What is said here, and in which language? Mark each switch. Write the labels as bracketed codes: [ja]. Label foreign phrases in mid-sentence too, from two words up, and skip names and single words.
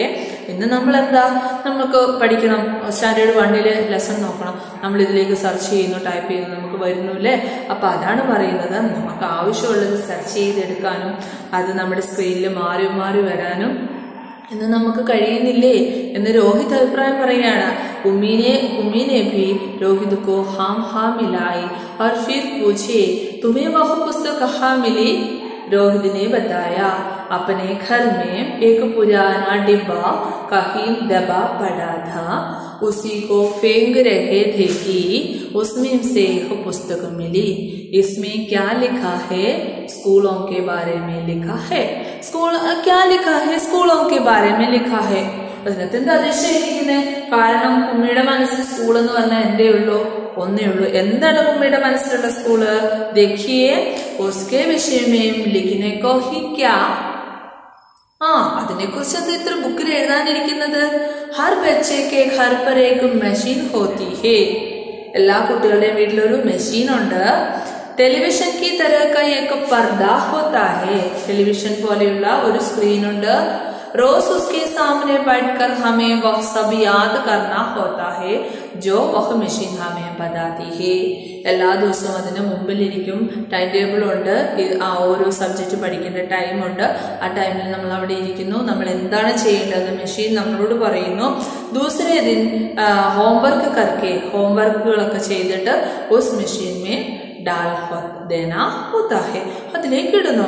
[ml] ഇന്ന് നമ്മൾ എന്താ, നമുക്ക് പഠിക്കണം, [en] standard 1 lesson [ml] നോക്കണം, നമ്മൾ ഇതിലേക്ക് സെർച്ച് ചെയ്യുന്നു, ടൈപ്പ് ചെയ്യുന്നു, നമുക്ക് വരുന്നു അല്ലേ. അപ്പൊ അതാണ് പറയുന്നത്, നമുക്ക് ആവശ്യമുള്ളത് സെർച്ച് ചെയ്തെടുക്കാനും അത് നമ്മുടെ സ്ക്രീനിൽ മാറി മാറി വരാനും ഇന്ന് നമുക്ക് കഴിയുന്നില്ലേ എന്ന് രോഹിത് അഭിപ്രായം പറയുകയാണ്. [hi] ഉമ്മീനെ भी रोहित को हाँ मिलाई और फिर पूछे तुम्हें वह पुस्तक कहाँ मिली. रोहित ने बताया अपने घर में एक पुराना डिब्बा कहीं दबा पड़ा था, उसी को फेंक रहे थे कि उसमें से एक पुस्तक मिली. इसमें क्या लिखा है, स्कूलों के बारे में लिखा है. क्या लिखा है, स्कूलों के बारे में लिखा है. [ml] അതിനകത്ത് എന്താ അതിശയിക്കുന്നത്? കാരണം കുമ്മിയുടെ മനസ്സിൽ സ്കൂൾ എന്ന് പറഞ്ഞാൽ എന്തേ ഉള്ളൂ, ഒന്നേ ഉള്ളൂ. എന്താണ് കുമ്മിയുടെ മനസ്സിലുള്ള സ്കൂള്? [hi] देखिए उसके विषय में लिखने को ही क्या. [ml] അതിനെ കുറിച്ച് അത് ഇത്ര ബുക്കിൽ എഴുതാനിരിക്കുന്നത്. [hi] ഹർ ബच्चे के घर पर एक मशीन होती है. [ml] എല്ലാ കുട്ടികളുടെയും വീട്ടിലൊരു മെഷീൻ ഉണ്ട്. [hi] ടെലിവിഷൻ की तरह का एक पर्दा होता है. [ml] ടെലിവിഷൻ പോലെയുള്ള ഒരു സ്ക്രീൻ ഉണ്ട്. [hi] रोज उसके सामने बैठकर हमें वह सब याद करना होता है जो वह मशीन हमें बताती है. [ml] എല്ലാ ദിവസവും അതിന് മുമ്പിലിരിക്കും. [en] time table [ml] ഉണ്ട്, ആ ഓരോ സബ്ജക്റ്റ് പഠിക്കേണ്ട ടൈമുണ്ട്. ആ ടൈമിൽ നമ്മൾ അവിടെ ഇരിക്കുന്നു, നമ്മൾ എന്താണ് ചെയ്യേണ്ടത് മെഷീൻ നമ്മളോട് പറയുന്നു. [hi] दूसरे दिन होमवर्क करके, [ml] ഹോംവർക്കുകളൊക്കെ ചെയ്തിട്ട് [hi] उस मशीन में डाल देना होता है, [ml] അതിലേക്ക് ഇടുന്നു.